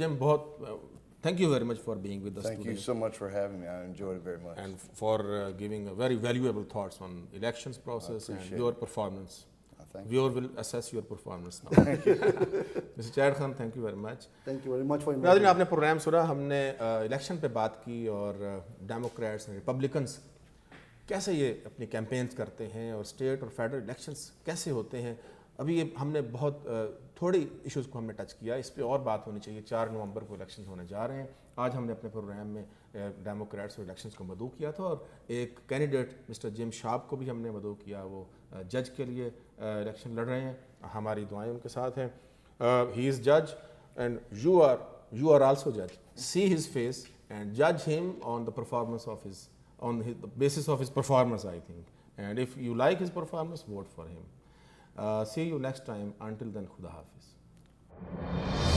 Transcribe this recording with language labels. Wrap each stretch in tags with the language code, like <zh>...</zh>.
<en>Jim, बहुत thank you very much for being with us Thank today. you so much for having me. I enjoyed it very much. And for giving very valuable thoughts on elections process and your performance. Viewer will assess your performance now. Mr. Chad Khan, thank you very much. Thank you very much for inviting</en> <hi>नाज़रीन,</hi> <en>me.</en> <hi>आपने programme सुना. हमने election पे बात की और Democrats Republicans कैसे ये अपनी कैंपेन्स करते हैं और स्टेट और फेडरल इलेक्शंस कैसे होते हैं. अभी ये हमने बहुत थोड़ी इश्यूज़ को हमने टच किया. इस पे और बात होनी चाहिए. 4 नवंबर को इलेक्शन होने जा रहे हैं आज हमने अपने प्रोग्राम में डेमोक्रेट्स और इलेक्शंस को मदऊ किया था और एक कैंडिडेट मिस्टर जिम शार्प को भी हमने मदऊ किया, वो जज के लिए इलेक्शन लड़ रहे हैं, हमारी दुआएं उनके साथ हैं।</hi> <en>He is जज and you are also judge. See his face and judge him on the performance of the basis of his performance, I think. And if you like his performance, vote for him. See you next time. Until then,</en> <hi>Khuda Hafiz.</hi>